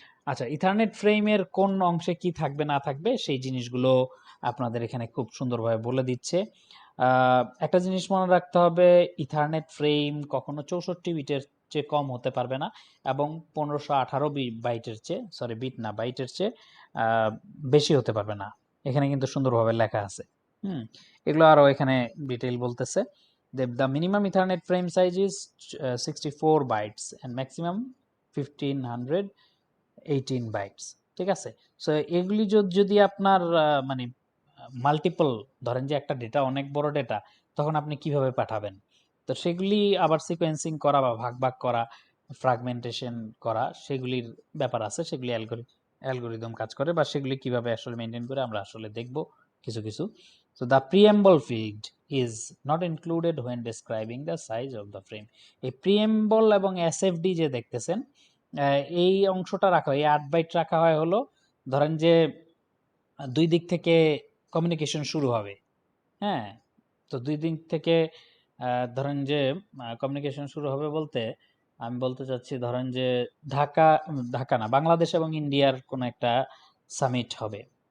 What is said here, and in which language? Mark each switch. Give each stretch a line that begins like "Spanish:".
Bangla: আচ্ছা, ইথারনেট ফ্রেমের কোন অংশে কি থাকবে না থাকবে সেই জিনিসগুলো আপনাদের এখানে খুব সুন্দরভাবে বলে দিচ্ছে। একটা জিনিস মনে রাখতে হবে, ইথারনেট ফ্রেম কখনো 64 বিটের চেয়ে কম হতে পারবে না, এবং 1518 বাইটের চেয়ে, সরি বিট না, বাইটের চেয়ে বেশি হতে পারবে না। এখানে কিন্তু সুন্দরভাবে লেখা আছে। এগুলো আরো এখানে ডিটেইল বলতেছে।
English: The minimum Ethernet frame size is 64 bytes and maximum 1518 bytes,
Bangla: ঠিক আছে। সো এগুলি যদি আপনার মানে মাল্টিপল, ধরেন যে একটা ডেটা অনেক বড় ডেটা, তখন আপনি কিভাবে পাঠাবেন? তো সেগুলি আবার সিকোয়েন্সিং করা বা ভাগ ভাগ করা, ফ্র্যাগমেন্টেশন করা, সেগুলির ব্যাপার আছে, সেগুলি অ্যালগোরিদম কাজ করে, বা সেগুলি কিভাবে আসলে মেনটেন করে আমরা আসলে দেখব কিছু কিছু।
English: So the preamble field is not included when describing the size of the frame.
Bangla: এই preamble এবং SFD যে দেখতেছেন, এই অংশটা রাখা হয়, এই 8 বাইট রাখা হয় হলো, ধরেন যে দুই দিক থেকে কমিউনিকেশন শুরু হবে, হ্যাঁ। তো দুই দিক থেকে ধরেন যে কমিউনিকেশন শুরু হবে বলতে আমি বলতে চাচ্ছি, ধরেন যে ঢাকা ঢাকা না, বাংলাদেশ এবং ইন্ডিয়ার কোনো একটা সামিট হবে।